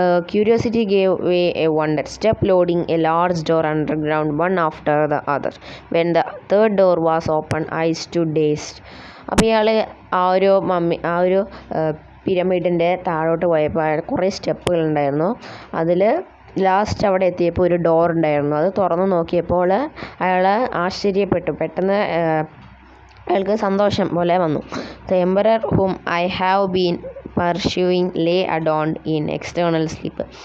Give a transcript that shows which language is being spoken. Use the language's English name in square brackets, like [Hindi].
[English] Curiosity gave way a wonder. Step loading a large door underground, one after the other. When the third door was opened, I stood dazed. [Malayalam] അപ്പോൾ ഇയാൾ ആ ഒരു പിരമിഡിൻ്റെ താഴോട്ട് പോയപ്പോൾ കുറേ സ്റ്റെപ്പുകൾ ഉണ്ടായിരുന്നു. അതിൽ ലാസ്റ്റ് അവിടെ എത്തിയപ്പോൾ ഒരു ഡോർ ഉണ്ടായിരുന്നു. അത് തുറന്നു നോക്കിയപ്പോൾ അയാൾ ആശ്ചര്യപ്പെട്ടു. പെട്ടെന്ന് അയാൾക്ക് സന്തോഷം പോലെ വന്നു. [English] The emperor whom I have been pursuing lay adorned in external sleep.